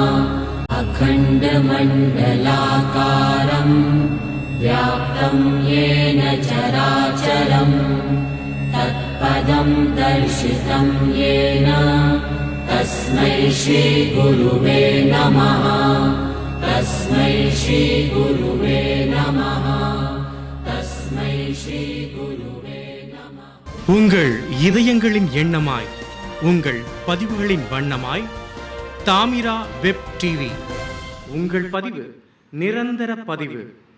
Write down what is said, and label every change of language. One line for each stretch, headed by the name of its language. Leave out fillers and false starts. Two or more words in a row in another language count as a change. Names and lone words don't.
Sanskrit: अखण्डमण्डलाकारं व्याप्तं येन चराचरं तत्पदं दर्शितं येन तस्मै श्रीगुरुवे नमः। तस्मै श्रीगुरुवे नमः। तस्मै श्रीगुरुवे नमः।
Tamil: உங்கள் இதயங்களின் எண்ணமாய், உங்கள் பதிவுகளின் வண்ணமாய் தாமிரா வெப் டிவி. உங்கள் பதிவு நிரந்தர பதிவு.